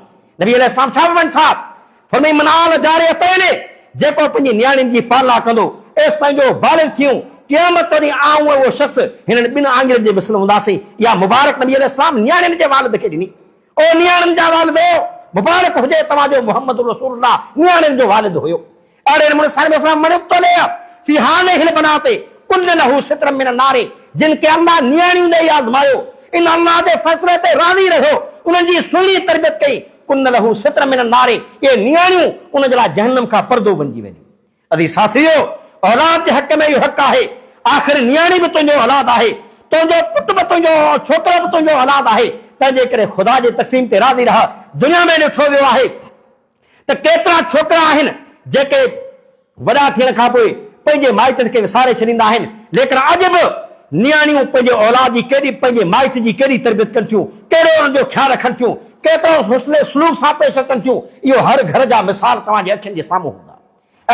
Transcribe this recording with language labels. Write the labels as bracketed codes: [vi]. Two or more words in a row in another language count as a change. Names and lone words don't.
[sd] नबी अलैहिस्सलाम छा वञनि था? फरमाई [ar] من عال جاريتين, [sd] जेको पंहिंजी नियाणियुनि जी पालना कंदो एस पंहिंजो वालिद थियूं, क़यामत ॾींहुं आऊं उहो शख़्स हिननि ॿिनि आङिरनि जे मिसल हूंदासीं। या मुबारक नबी अलैहिस्सलाम नियाणियुनि जे वालिद खे ॾिनी। ओ नियाणियुनि जा वालिद मुबारक हुजे तव्हांजो मोहम्मद रसूलुल्लाह नियाणियुनि जो वालिद हुयो। अहिड़े नमूने साईं इस्लाम [ar] من تولى في حاله البنات كن له سترا من النار, [sd] जिन खे अल्लाह नियाणियूं ॾेई आज़मायो, इन अल्लाह जे फ़ैसिले ते राज़ी रहियो, उन्हनि जी सुहिणी तरबियत कई, [ar] كن له سترا من النار, [sd] ये नियाणियूं उन जे लाइ जहन्नम खां पर्दो बणिजी वेंदियूं। अदी साथियो औलाद जे हक़ में इहो हक़ आहे, आख़िर नियाणी बि तुंहिंजो औलाद आहे, तुंहिंजो पुटु बि तुंहिंजो, छोकिरो बि तुंहिंजो औलाद आहे। तंहिंजे करे ख़ुदा जे तक़सीम ते राज़ी रह। दुनिया में ॾिठो वियो आहे त केतिरा छोकिरा आहिनि जेके वॾा थियण खां पोइ पंहिंजे माइटनि खे विसारे छॾींदा आहिनि, लेकिन अॼु बि नियाणियूं पंहिंजे औलाद जी केॾी, पंहिंजे माइट जी केॾी तरबियत कनि थियूं, कहिड़ो उन्हनि जो ख़्यालु रखनि थियूं, केतिरो हुस्न सलूक सां पेश अचनि थियूं, इहो हर घर जा मिसाल तव्हांजे अखियुनि जे साम्हूं हूंदा।